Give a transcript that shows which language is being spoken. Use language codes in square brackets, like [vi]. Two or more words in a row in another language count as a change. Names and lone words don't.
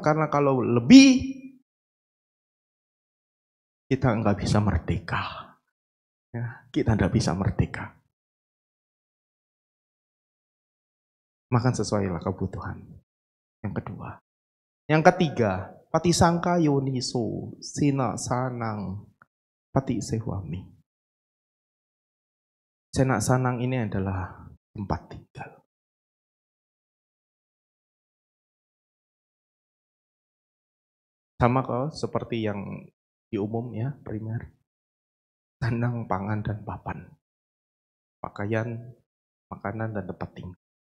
[id] Karena kalau lebih, kita nggak bisa merdeka. Ya, kita nggak bisa merdeka. Makan sesuailah kebutuhan. Yang kedua. Yang ketiga, [pi] patisangka yoniso sina sanang pati sewami. [id] Sena sanang ini adalah tempat tinggal. Sama kok seperti yang di umum ya, primer. Sandang, pangan, dan papan. Pakaian, makanan, dan tempat tinggal.